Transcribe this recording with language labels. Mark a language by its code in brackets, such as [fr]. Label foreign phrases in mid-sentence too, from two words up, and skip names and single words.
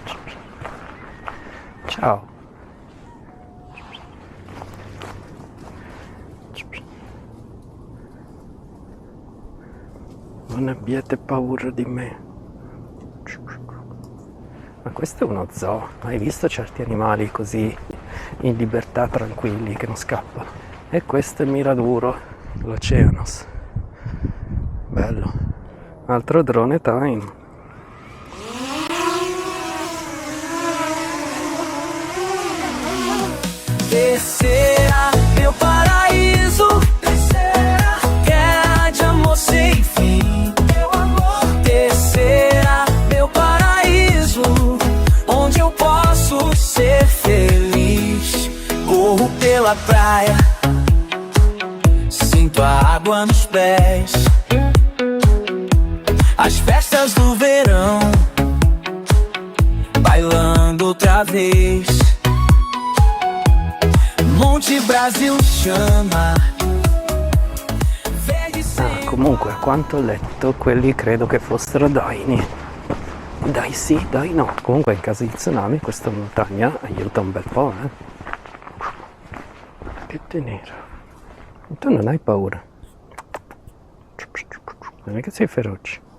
[it] Ciao. Non abbiate paura di me. Ma questo è uno zoo. Hai visto certi animali così in libertà, tranquilli, che non scappano? E questo è il Miraduro, l'Oceanos. Bello. Altro drone time. [pt] Terceira, meu paraíso. Terceira, guerra de amor sem fim. Meu amor. Terceira, meu paraíso, onde eu posso ser feliz. Corro pela praia, sinto a água nos pés. As festas do verão, bailando outra vez. Monte Brasil chama. [it] Comunque, a quanto ho letto, quelli credo che fossero daini. Dai sì, dai no. Comunque in caso di tsunami questa montagna aiuta un bel po', Che tenero. Tu non hai paura. Non è che sei feroce.